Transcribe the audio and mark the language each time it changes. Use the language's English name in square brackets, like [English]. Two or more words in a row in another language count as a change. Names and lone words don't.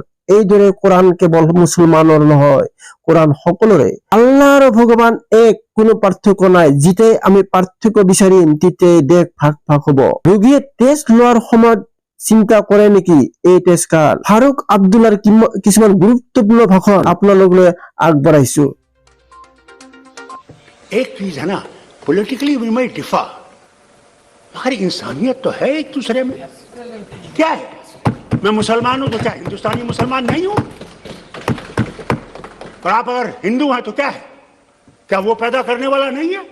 [Assamese] এইদৰে কোৰাণ কেৱল মুছলমানৰ নহয়, কোৰাণ সকলোৰে। আল্লাহ আৰু ভগৱান এক, কোনো পাৰ্থক্য নাই। যেতিয়াই আমি পাৰ্থক্য বিচাৰিম তেতিয়াই দেশ ভাগ ভাগ হব। ৰোগীয়ে টেষ্ট লোৱাৰ সময়ত চিন্তা কৰে নেকি এই টেষ্ট কাৰ? ফাৰুক আব্দুল্লাৰ কিছুমান গুৰুত্বপূৰ্ণ ভাষণ আপোনালোকলৈ আগবঢ়াইছো। [Hindi] एक चीज है ना, [English] politically we might differ, [Hindi] मगर इंसानियत तो है एक दूसरे में। क्या है, मैं मुसलमान हूं तो क्या हिंदुस्तानी मुसलमान नहीं हूं? और आप अगर हिंदू हैं तो क्या है, क्या वो पैदा करने वाला नहीं है?